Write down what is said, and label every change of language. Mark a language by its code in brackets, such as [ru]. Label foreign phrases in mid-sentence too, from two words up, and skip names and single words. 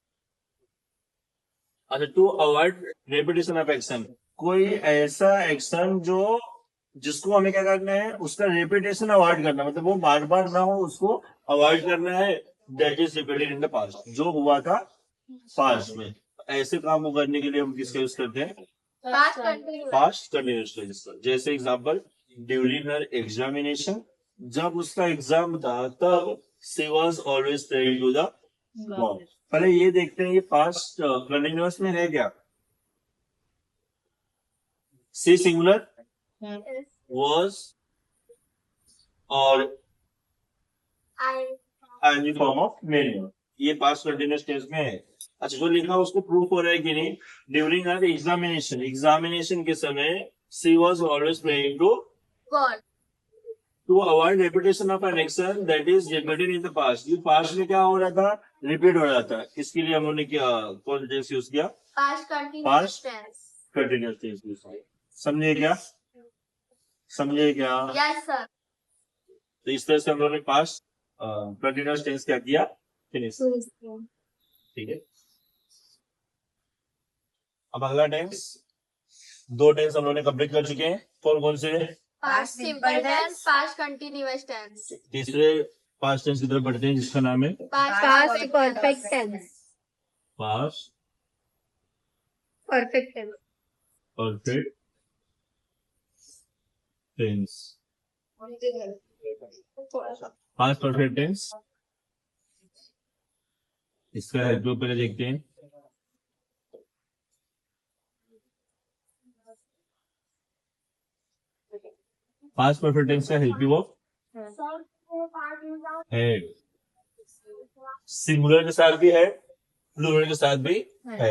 [hi] अच्छा, [en] to avoid repetition of action, [hi] कोई ऐसा एक्शन जो जिसको हमें क्या करना है, उसका रेपिटेशन अवॉइड करना, मतलब वो बार बार ना हो, उसको अवॉइड करना है। [en] that is repeated in the past, [hi] जो हुआ था पास्ट में। ऐसे काम को करने के लिए हम किसका यूज करते हैं? [en] Past continuous. past continuous tense। जैसे example, during her examination, [hi] जब उसका एग्जाम था तब [en] she was always praying to the God. [hi] पहले ये देखते हैं ये पास्ट कंटिन्यूअस में है क्या? [en] she singular, was और ing form of main, ये past continuous tense [hi] में है। अच्छा, जो लिखा उसको प्रूफ हो रहा है कि नहीं? [en] during her examination, examination [hi] के समय [en] she was always praying to God. to avoid repetition of an action that is repeated in the past. [hi] ये पास्ट में क्या हो रहा था? रिपीट हो रहा था। इसके लिए हम लोगों ने क्या कौन टेंस यूज किया? [en] Past continuous Past. tense. continuous tense use किया। [hi] समझे क्या? समझे क्या? [en] Yes, sir. [hi] तो इस तरह से हम लोगों ने [en] past continuous tense [hi] क्या किया? फिनिश। ठीक है। अब अगला टेंस, दो टेंस हम लोगों ने कंप्लीट कर चुके हैं। कौन कौन से? [en] Past simple tense, past continuous tense. [hi] तीसरे पास्ट टेंस की तरफ बढ़ते हैं, जिसका नाम है [en] Past perfect tense. पास्ट Perfect tense. perfect tense. past perfect tense, [hi] इसका हेल्प पहले देखते हैं। [en] past perfect tense [hi] का हेल्प वो है, सिंगुलर के साथ भी है, प्लूरल के साथ भी है।